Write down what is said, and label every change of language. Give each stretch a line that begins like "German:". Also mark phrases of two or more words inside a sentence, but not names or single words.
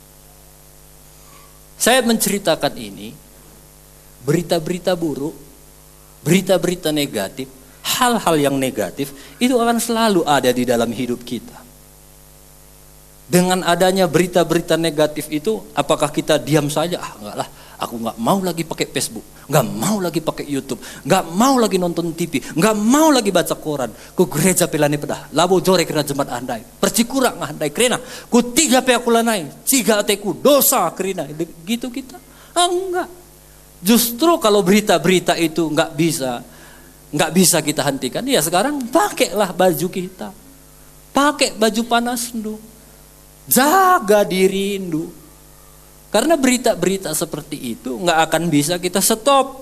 Indonesian: Saya menceritakan ini, berita-berita buruk, berita-berita negatif, hal-hal yang negatif itu akan selalu ada di dalam hidup kita. Dengan adanya berita-berita negatif itu, apakah kita diam saja? Enggak lah, aku enggak mau lagi pakai Facebook, enggak mau lagi pakai YouTube, enggak mau lagi nonton TV, enggak mau lagi baca koran.
Batak Karo: Ku gereja pelani pedah, labo jore kena jemaat andai, percikurang andai kerena, ku 3 pe aku lanai, ciga ateku dosa kerena.
Indonesian: Gitu kita? Enggak. Justru kalau berita-berita itu enggak bisa kita hentikan, ya sekarang pakailah baju kita, pakai baju panas dulu. Jaga diri Indu. Karena berita-berita seperti itu nggak akan bisa kita stop.